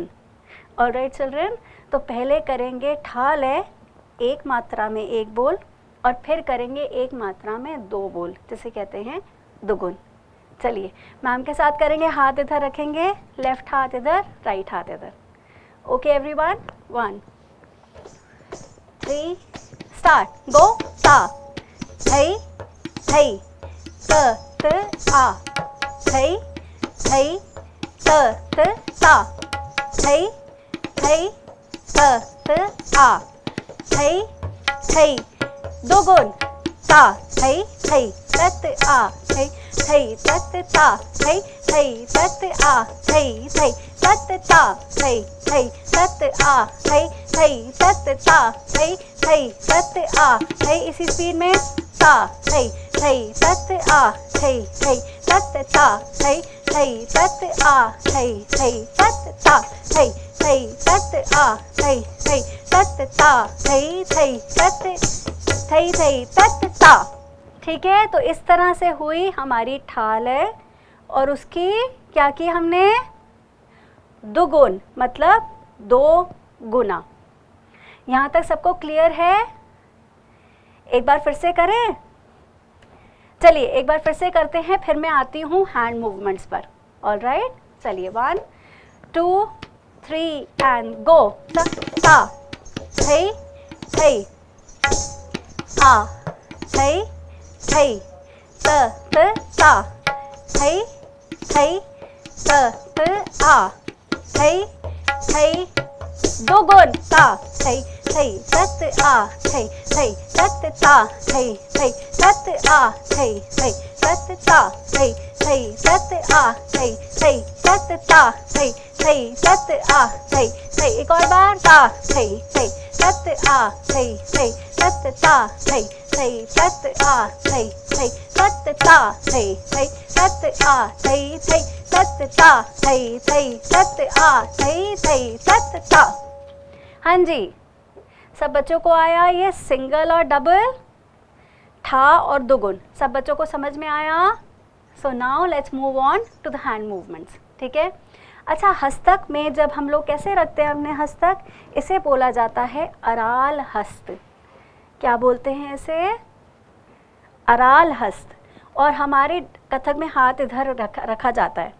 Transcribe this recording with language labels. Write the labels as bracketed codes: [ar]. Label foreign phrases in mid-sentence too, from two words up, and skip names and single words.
[en] alright children, [hi] तो पहले करेंगे ठा लय, एक मात्रा में 1 बोल, और फिर करेंगे एक मात्रा में 2 बोल, जिसे कहते हैं दुगुन। चलिए मैम के साथ करेंगे, हाथ इधर रखेंगे, लेफ्ट हाथ इधर, राइट हाथ इधर। [en] OK everyone, 1 3 start, go. [hi] ता थई थई त त आ, थई थई त त ता, थई थई त त आ, थई थई दोगुन, ता थई थई तत आ, थई थई तत ता, थई थई तत आ, थई थई तत ता, थई थई तत आ, थई थई तत ता, थई थई तत आ, थई। इसी स्पीड में, ता थई थई तत आ, थई थई तत ता, थई थई तत आ, थई थई तत ता, थई थई तत आ, थई थई तत ता, थई थई तत ता। ठीक है, तो इस तरह से हुई हमारी ठा लय, और उसकी क्या की हमने, दुगुन, मतलब 2 गुना। यहाँ तक सबको क्लियर है? एक बार फिर से करें, चलिए एक बार फिर से करते हैं, फिर मैं आती हूँ [en] hand movements [hi] पर। [en] alright, चलिए 1 2 3 and go। [hi] ता थई थई आ, थई थई त त ता, थई थई त त आ, थई थई दोगुन, ता थई थई तत आ, थई थई तत ता, थई थई तत आ, थई थई तत ता, थई थई तत आ, थई थई तत ता, थई थई तत आ, थई थई। एक और बार, ता थई थई तत आ, थई थई तत ता, थई थई तत आ, थई थई तत ता, थई थई तत आ, थई थई तत ता, थई थई तत आ, थई थई तत ता। हाँ जी, सब बच्चों को आया ये सिंगल और डबल, ठा और दुगुन, सब बच्चों को समझ में आया? [en] so now let's move on to the hand movements. [hi] ठीक है, अच्छा, हस्तक में जब हम लोग कैसे रखते हैं अपने हस्तक, इसे बोला जाता है अराल हस्त। क्या बोलते हैं इसे? अराल हस्त। और हमारे कथक में हाथ इधर रखा जाता है।